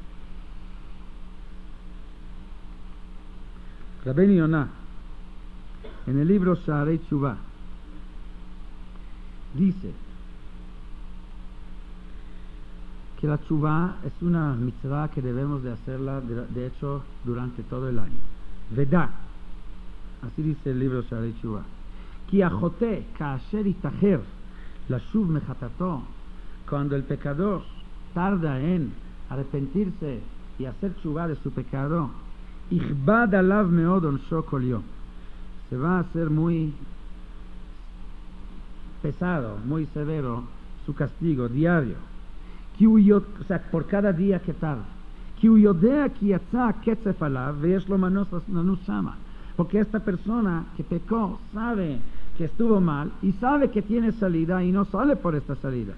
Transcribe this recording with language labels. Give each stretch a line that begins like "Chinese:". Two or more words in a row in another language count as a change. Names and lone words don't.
Spanish: Rabbeinu Yonah, en el libro Sha'arei Tshuva, dice que la tshuva es una mitzvah que debemos de hacerla, de hecho, durante todo el año. Vedá, así dice el libro Sha'arei Tshuva,
Hebrew: כי החוטא כאשר יתאחר לשוב מחטאתו,
Spanish: cuando el pecador tarda en arrepentirse y hacer tshuva de su pecado,
Hebrew: יכבד עליו מאד ענשו כל יום,
Spanish: se va a hacer muy pesado, muy severo su castigo diario, o sea, por cada día que tarda. Porque esta persona que pecó sabe que estuvo mal y sabe que tiene salida y no sale por esta salida.